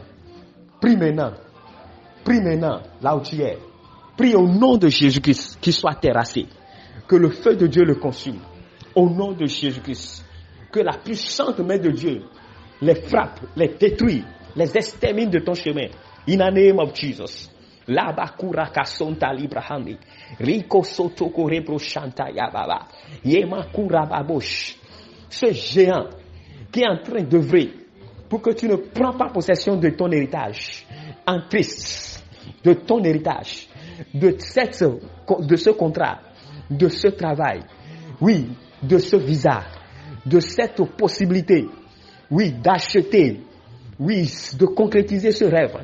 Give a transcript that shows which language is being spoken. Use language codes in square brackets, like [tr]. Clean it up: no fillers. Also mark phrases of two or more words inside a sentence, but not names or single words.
[fr] Prie maintenant, là où tu es. Prie au nom de Jésus-Christ qu'il soit terrassé, que le feu de Dieu le consume. Au nom de Jésus-Christ, que la puissante main de Dieu les frappe, les détruit, les extermine de ton chemin. [en] In the name of Jesus. Labakura kasonta librahandi. Riko sotoko rebro shanta yababa. Yemakura babosh. [fr] Ce géant qui est en train d'œuvrer pour que tu ne prends pas possession de ton héritage en Christ, de ton héritage, de ce contrat, de ce travail, oui, de ce visa, de cette possibilité, oui, d'acheter, oui, de concrétiser ce rêve.